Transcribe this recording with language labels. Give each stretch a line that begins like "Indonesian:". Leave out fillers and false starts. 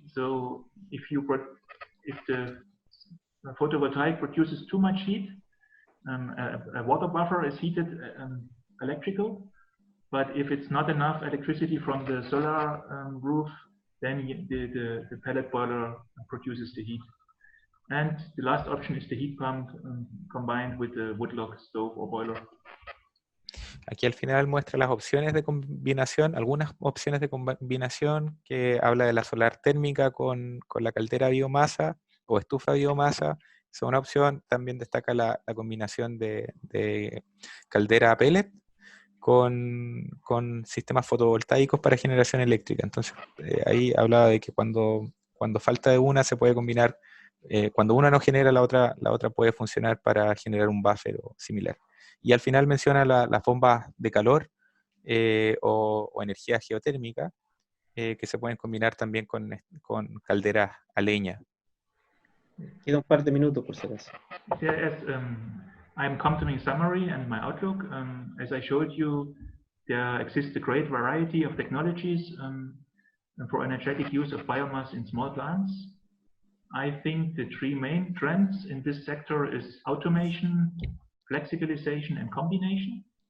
English: So if the photovoltaic produces too much heat, a water buffer is heated electrical. But if it's not enough electricity from the solar roof, then the pellet boiler produces the heat. And the last option is the heat pump combined with the woodlock stove or boiler.
Spanish: Aquí al final muestra las opciones de combinación, algunas opciones de combinación, que habla de la solar térmica con la caldera biomasa o estufa biomasa. Es una opción. También destaca la combinación de caldera a pellet con sistemas fotovoltaicos para generación eléctrica. Entonces, ahí hablaba de que cuando falta de una, se puede combinar cuando una no genera, la otra puede funcionar para generar un buffer o similar. Y al final menciona las bombas de calor o energía geotérmica, que se pueden combinar también con calderas a leña. Queda un par de minutos por si acaso.
English: As I'm coming to summary and my outlook, as I showed you, there exists a great variety of technologies for energetic use of biomass in small plants. I think the three main trends in this sector is automation, flexibilization, and combination.